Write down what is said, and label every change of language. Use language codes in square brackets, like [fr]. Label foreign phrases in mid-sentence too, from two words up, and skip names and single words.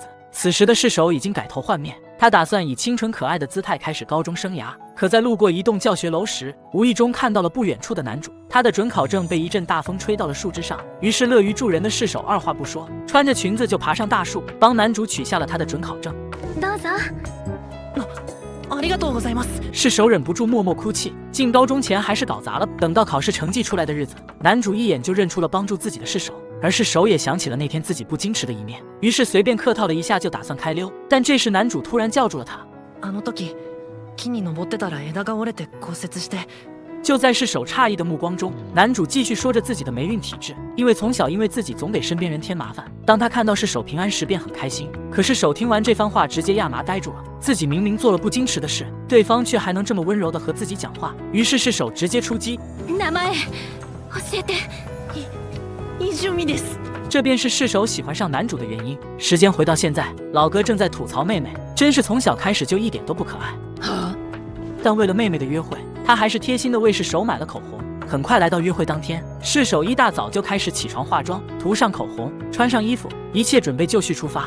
[zh] 此时的试手已经改头换面，他打算以清纯可爱的姿态开始高中生涯。可在路过一栋教学楼时，无意中看到了不远处的男主，他的准考证被一阵大风吹到了树枝上。于是乐于助人的试手二话不说，穿着裙子就爬上大树，帮男主取下了他的准考证。 [ja] どうぞ。ありがとうございます。 [zh] 试手忍不住默默哭泣，进高中前还是搞砸了。等到考试成绩出来的日子，男主一眼就认出了帮助自己的试手，而试手也想起了那天自己不矜持的一面，于是随便客套了一下就打算开溜。但这时男主突然叫住了他。 [ja] あの時木に登ってたら枝が折れて骨折して。 [zh] 就在试手诧异的目光中，男主继续说着自己的霉运体质，因为从小因为自己总给身边人添麻烦。当他看到试手平安时便很开心，可是手听完这番话直接亚麻呆住了。自己明明做了不矜持的事，对方却还能这么温柔的和自己讲话。于是试手直接出击。 [ja] 名前教えて。泉です。 [zh] 这便是试手喜欢上男主的原因。时间回到现在，老哥正在吐槽妹妹，真是从小开始就一点都不可爱。但为了妹妹的约会，他还是贴心的为试手买了口红。很快来到约会当天，试手一大早就开始起床化妆，涂上口红，穿上衣服，一切准备就绪出发。